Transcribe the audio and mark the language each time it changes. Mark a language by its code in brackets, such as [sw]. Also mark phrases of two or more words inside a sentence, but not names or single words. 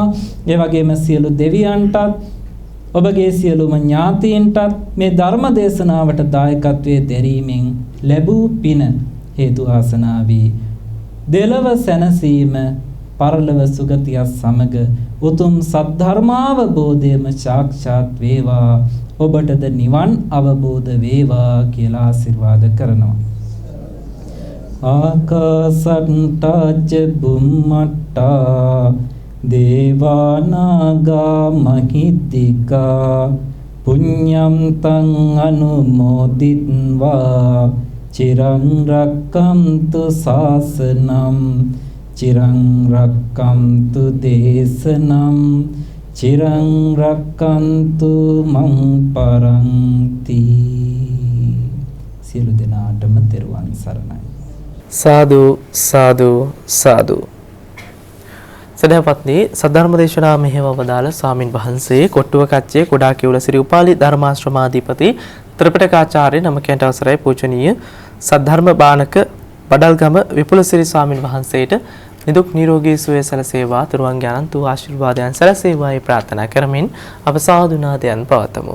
[si] ඒ වගේම සියලු දෙවියන්ටත් ඔබගේ සියලුම ඥාතීන්ටත් මේ ධර්ම දේශනාවට දායකත්වයේ දැරීමෙන් ලැබූ පින හේතු ආසනා වී දෙලව සැනසීම, පරලොව සුගතිය සමග උතුම් සද්ධර්මාවබෝධයම සාක්ෂාත් වේවා, ඔබටද නිවන් අවබෝධ වේවා කියලා ආශිර්වාද කරනවා. [pi] ආකාසට්ටාච බුම්මට්ටා දේවානාගා මහිද්దికා පුඤ්ඤම් තං අනුමෝදිත්වා චිරං රක්ඛන්තු ශාසනං චිරං රක්ඛන්තු දේශනං චිරං රක්ඛන්තු මං පරන්ති. [si] සියලු දෙනාටම තෙරුවන් සරණයි. සාදු සාදු සාදු. සදහපත්නි, සද්ධර්ම දේශනා මෙහෙම වදාළ ස්වාමින් වහන්සේ කොට්ටුව කච්චේ කුඩා කිවුල සිරි උපාලි ධර්මාශ්‍රමාධිපති ත්‍රිපිටකාචාර්ය නමකයන්ට අවසරයි පූජනීය සද්ධර්ම බානක බඩල්ගම විපුලසිරි ස්වාමින් වහන්සේට නිදුක් නිරෝගී සුවය සැලසේවා තුරුවන්ගේ අනන්ත වූ ආශිර්වාදයන් සැලසේවායි ප්‍රාර්ථනා කරමින් අප සාදුනාදයන් පවතමු.